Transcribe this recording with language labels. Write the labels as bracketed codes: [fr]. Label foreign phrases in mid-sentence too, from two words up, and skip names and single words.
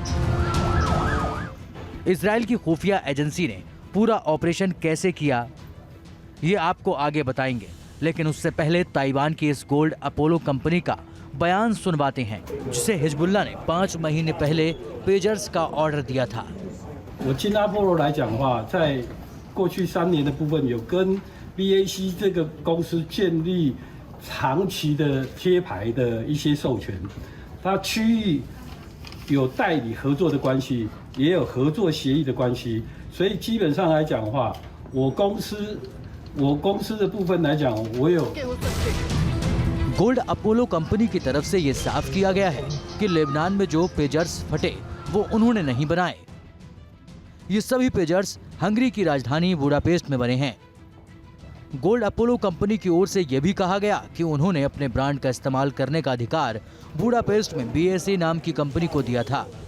[hi] इजराइल की खुफिया एजेंसी ने पूरा ऑपरेशन कैसे किया, ये आपको आगे बताएंगे, लेकिन उससे पहले ताइवान की इस गोल्ड अपोलो कंपनी का बयान सुनवाते हैं, जिसे हिजबुल्लाह ने 5 महीने पहले पेजर्स का ऑर्डर दिया था। [zh] 我进阿波罗来讲的话，在过去3年的部分，有跟 BAC 这个公司建立长期的贴牌的一些授权，它区域有代理合作的关系，也有合作协议的关系，所以基本上来讲的话，我公司的部分来讲，我有。 [hi] गोल्ड अपोलो कंपनी की तरफ से ये साफ किया गया है कि लेबनान में जो पेजर्स फटे वो उन्होंने नहीं बनाए। ये सभी पेजर्स हंगरी की राजधानी बुडापेस्ट में बने हैं। गोल्ड अपोलो कंपनी की ओर से यह भी कहा गया कि उन्होंने अपने ब्रांड का इस्तेमाल करने का अधिकार बुडापेस्ट में BAC नाम की कंपनी को दिया था।